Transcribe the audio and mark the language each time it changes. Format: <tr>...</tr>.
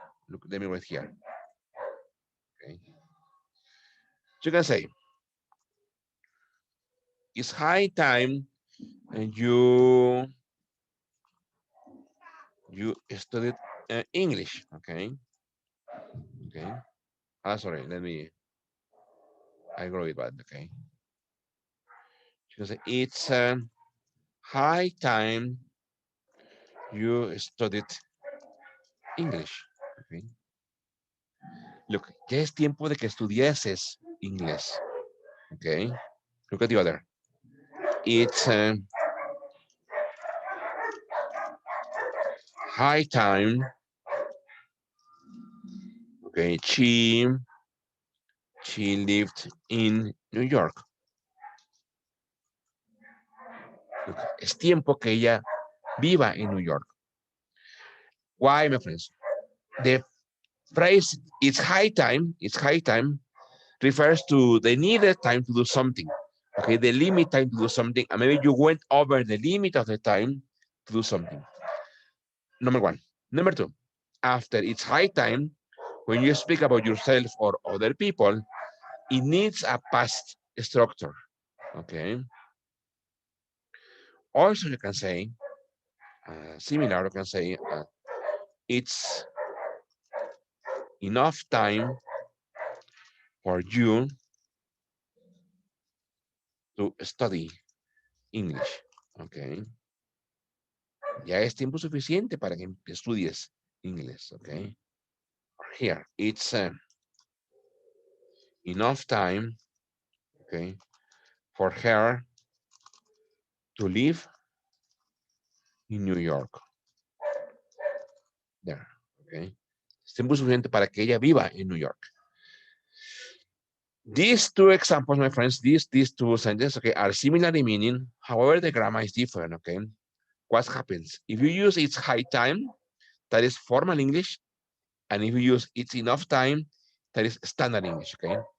<en>Look, let me write here, okay? So you can say it's high time and you studied English, okay? Okay. Ah, sorry, I wrote it bad, okay? Because it's high time you studied English, okay?</en> <es>Look, ya es tiempo de que estudiases inglés, okay?</es> <en>Look at the other. It's high time, okay? She lived in New York.</en> <es>Look, es tiempo que ella viva en New York.</es> <en>Why, my friends? The phrase it's high time refers to the needed time to do something. Okay, the limit time to do something, and maybe you went over the limit of the time to do something. Number one. Number two, after it's high time, when you speak about yourself or other people, it needs a past structure. Okay. Also, you can say, similar, you can say, it's enough time for you to study English. Okay.</en> <es>Ya es tiempo suficiente para que estudies inglés.</es> <en>Okay. Here, it's enough time, okay, for her to live in New York. There, okay.</en> <es>Es tiempo suficiente para que ella viva en New York.</es> <en>These two examples, my friends, these two sentences, okay, are similar in meaning. However, the grammar is different, okay? What happens? If you use it's high time, that is formal English. And if you use it's enough time, that is standard English, okay?</en>